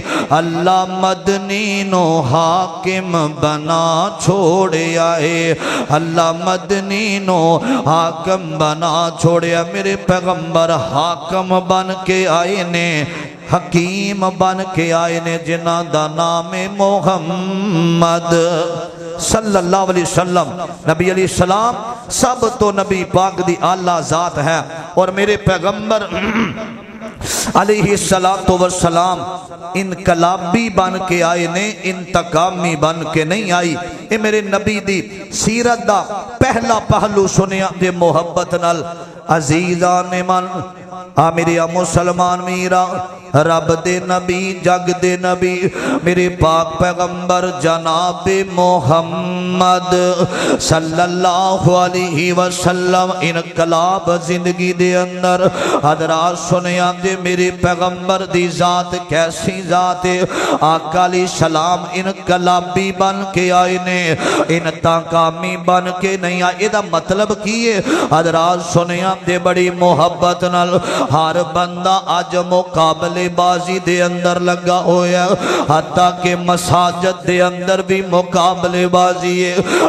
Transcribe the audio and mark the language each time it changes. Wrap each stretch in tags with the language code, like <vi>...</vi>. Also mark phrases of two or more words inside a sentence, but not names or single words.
<pa>اللہ مدنی نوں حاکم بنا چھوڑے آئے، اللہ مدنی نوں حاکم بنا چھوڑے. میرے پیغمبر حاکم بن کے آئے نے، حکیم بن کے آئے نے، جنہاں دا ناں ہے محمد</pa> <ar>صلى الله عليه وسلم.</ar> <pa>نبی</pa> <ar>عليه السلام</ar> <pa>سب توں نبی پاک دی اعلیٰ ذات ہے اور میرے پیغمبر</pa> <ar>عليه الصلاة والسلام</ar> <pa>انقلابی بن کے آئے نے، انتقامی بن کے نہیں آئی. یہ میرے نبی دی سیرت دا پہلا پہلو سنیا جے محبت نال عزیزا نے من آ میرے مسلمان میرا رب دے نبی جگ دے نبی میرے پاک پیغمبر جناب محمد</pa> <ar>صلى الله عليه وسلم</ar> <pa>انقلاب زندگی دے اندر حضرات سنیا جے میرے پیغمبر دی ذات کیسی ذات ہے. آقا</pa> <ar>عليه السلام</ar> <pa>انقلابی بن کے آئے نے، انتقامی بن کے نہیں آئے. اینہدا مطلب کی ہے حضرات سنیا جے بڑی محبت نال ہر بندہ اج مقابلے بازی دے اندر لگا ہویا، حتیٰ کہ مساجد دے اندر بھی مقابلے بازی ہے.</pa>